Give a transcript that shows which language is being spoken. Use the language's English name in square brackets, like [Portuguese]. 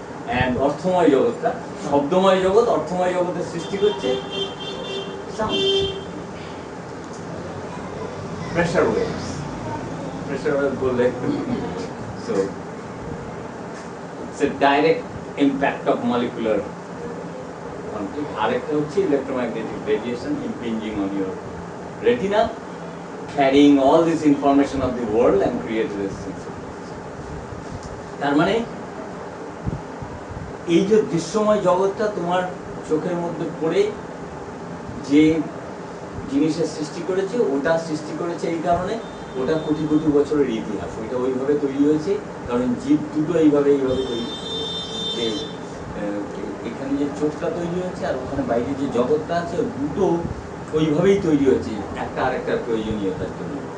[Bangla] And অর্থময় জগৎটা, শব্দময় জগৎ, অর্থময় জগতের সৃষ্টি করছে সাউন্ড, প্রেসার ওয়েভস। প্রেসার বললে [English] So it's a direct impact of molecular conflict. আরেকটা হচ্ছে electromagnetic radiation impinging on your retina, carrying all this information of the world and create resistance. [Bangla] তার মানে এই যে দৃশ্যময় জগৎটা তোমার চোখের মধ্যে পড়ে যে জিনিসের সৃষ্টি করেছে, ওটা সৃষ্টি করেছে এই কারণে ওটা কোটি কোটি বছরের ইতিহাস, ওইটা ওইভাবে তৈরি হয়েছে কারণ জীব দুটো এইভাবে তৈরি, যে এখানে যে চোখটা তৈরি হয়েছে আর ওখানে বাইরে যে জগৎটা আছে দুটো ওইভাবেই তৈরি হয়েছে একটা আরেকটার প্রয়োজনীয়তার জন্য।